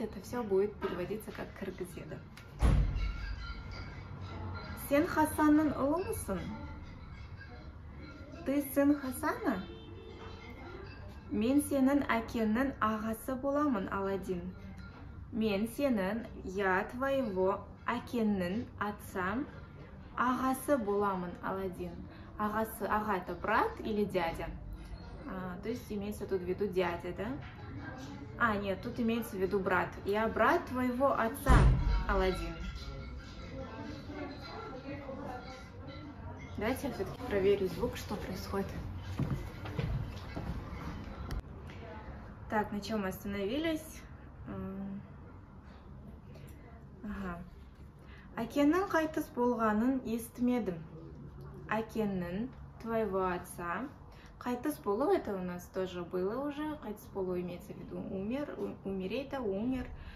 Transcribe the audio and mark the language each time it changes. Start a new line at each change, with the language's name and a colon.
Russian: Это все будет переводиться как кыргызеда.
Kazakh: Сен Хасанның ұлы мısың?
Russian: Ты сын Хасана?
Kazakh: Мен сенің әкеңнің ағасы боламын, Аладдин. Мен сенің,
Russian: я твоего
Kazakh: әкеңнің отцам ағасы боламын, Аладдин.
Russian: Ағасы, ага это брат или дядя? То есть имеется тут в виду дядя, да? Нет, тут имеется в виду брат. Я брат твоего отца, Аладдин. Давайте я все-таки проверю звук, что происходит. Так, на чем мы остановились? Ага.
Kazakh: Әкеңнің қайтыс болғанын естімедім.
Russian: Әкеңнің, твоего отца. Қайтыс болу, это у нас тоже было уже. Қайтыс болу имеется в виду умер, умереть, умер.